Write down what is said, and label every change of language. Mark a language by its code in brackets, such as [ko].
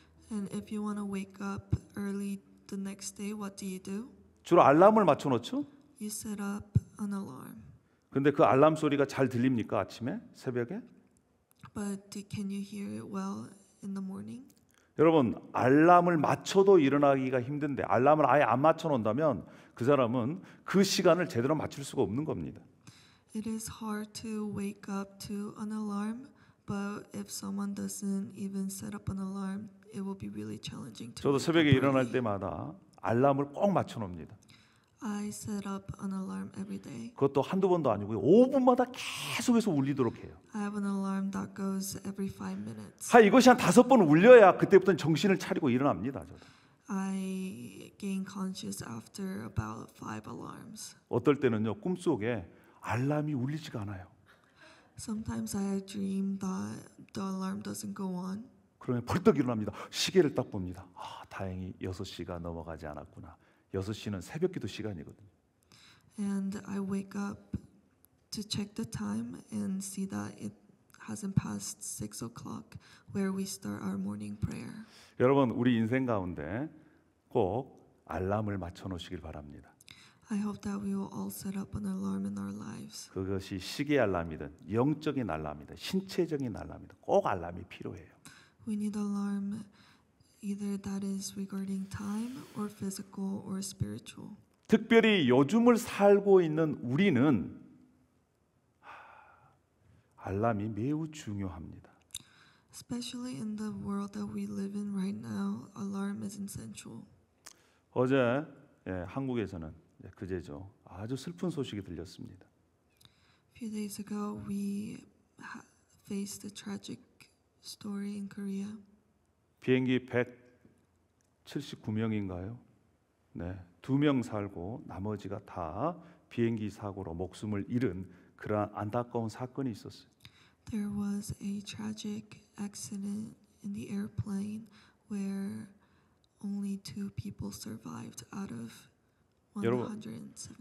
[en] And if you want to wake up early the next day, what do? [ko] 주로 알람을 맞춰 놓죠. [en] You set up an alarm. [ko] 근데 그 알람 소리가 잘 들립니까? 아침에? 새벽에? [en] But can you hear it well in the morning? [ko] 여러분, 알람을 맞춰도 일어나기가 힘든데 알람을 아예 안 맞춰 놓는다면 그 사람은 그 시간을 제대로 맞출 수가 없는 겁니다. [en] It is hard to wake up to an alarm, but if someone doesn't even set up an alarm, it will be really challenging to. [ko] 저도 새벽에 일어날 때마다 알람을 꼭 맞춰 놉니다. [en] I set up an alarm every day. [ko] 그것도 한두 번도 아니고요. 5분마다 계속해서 울리도록 해요. [en] I have an alarm that goes every 5 minutes. [ko] 이것이 한 5번 울려야 그때부터는 정신을 차리고 일어납니다. 저도. [en] I gain conscious after about 5 alarms. [ko] 어떨 때는요. 꿈속에 알람이 울리지가 않아요. [en] Sometimes I dream that the alarm doesn't go on. [ko] 그러면 벌떡 일어납니다. 시계를 딱 봅니다. 다행히 6시가 넘어가지 않았구나. 6시는 새벽기도 시간이거든요. [en] And I wake up to check the time and see that it hasn't passed 6 o'clock where we start our morning prayer. [ko] 여러분, 우리 인생 가운데 꼭 알람을 맞춰 놓으시길 바랍니다. [en] I hope that we will all set up an alarm in our lives. [ko] 그것이 시계 알람이든 영적인 알람이든 신체적인 알람이든 꼭 알람이 필요해요. [en] We need alarm either that is regarding time or physical or spiritual. [ko] 특별히 요즘을 살고 있는 우리는 알람이 매우 중요합니다. [en] Especially in the world that we live in right now, alarm is essential. [ko] 어제 한국에서는 그제죠. 아주 슬픈 소식이 들렸습니다. [en] A few days ago, we faced a tragic story in Korea. [ko] 비행기 179명인가요? 네, 2명 살고 나머지가 다 비행기 사고로 목숨을 잃은 그러한 안타까운 사건이 있었어요. [en] There was a tragic accident in the airplane where only 2 people survived out of 170.